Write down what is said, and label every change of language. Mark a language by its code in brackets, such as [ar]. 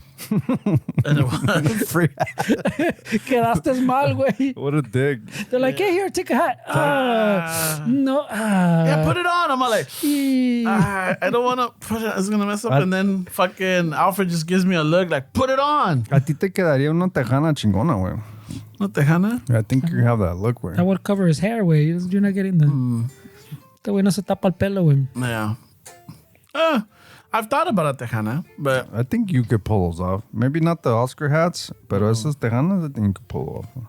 [en] And it was Free. [es] Quedaste mal, güey. [en] What a dig. They're like, hey, here, take a hat. No. yeah, put it on. I'm all like, y- I don't want to put it. It's gonna mess up. And then fucking Alfred just gives me a look like, put it on. [es] A ti te quedaría una tejana chingona, güey. No tejana. [en] I think you have that look, güey. That would cover his hair, güey. You're not getting the. [es] Este güey no se tapa el pelo, güey. [en] Yeah. I've thought about a tejana, but I think you could pull those off. Maybe not the Oscar hats, but [es] esas tejanas, [en] I think you could pull off.